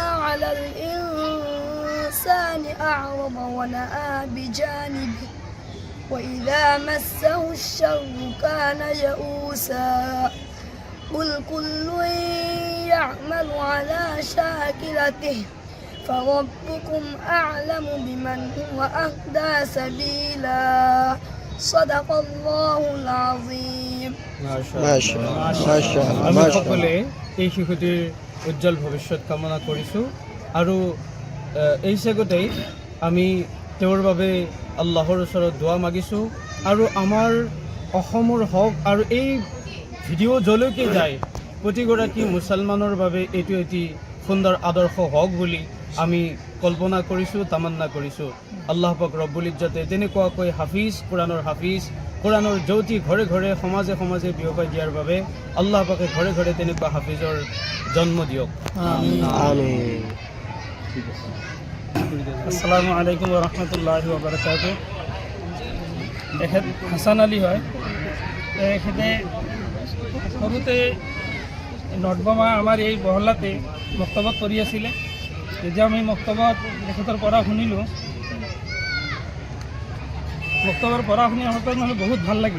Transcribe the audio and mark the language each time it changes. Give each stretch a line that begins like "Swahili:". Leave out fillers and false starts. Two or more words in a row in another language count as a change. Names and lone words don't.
Arabic: على الإنسان أعرض ونأى بجانبه وإذا مسه الشر كان يئوسا قل كل يعمل على شاكلته فربكم أعلم بمن هو أهدى سبيلا صدق الله العظيم
Assamese: আমি সকলে এই শিশুটিৰ উজ্জ্বল ভৱিষ্যত কামনা কৰিছোঁ আৰু এই চেগতেই আমি তেওঁৰ বাবে আল্লাহৰ ওচৰত দোৱা মাগিছোঁ আৰু আমাৰ অসমৰ হওক আৰু এই ভিডিঅ' যলৈকে যায় প্ৰতিগৰাকী মুছলমানৰ বাবে এইটো এটি সুন্দৰ আদৰ্শ হওক বুলি আমি কল্পনা কৰিছোঁ, তামান্না কৰিছোঁ। আল্লাহ পাক ৰব্বুল ইজ্জতে তেনেকুৱাকৈ হাফিজ, কোৰাণৰ হাফিজ, কোৰাণৰ জ্যোতি ঘৰে ঘৰে সমাজে সমাজে বিয়পাই দিয়াৰ বাবে আল্লাহ পাকে ঘৰে ঘৰে তেনেকুৱা হাফিজৰ জন্ম দিয়ক। আমিন।
Arabic: السلام عليكم ورحمة الله وبركاته.
Assamese: এখেত হাছান আলী হয়। এখেতে সৰুতে নটবমা আমাৰ এই মহল্লাতে মক্তবত পঢ়ি আছিলে। যেতিয়া আমি মক্তবত তেখেতৰ পঢ়া শুনিলোঁ, মক্তবৰ পঢ়া শুনি হঠাৎ মানে বহুত ভাল লাগিল।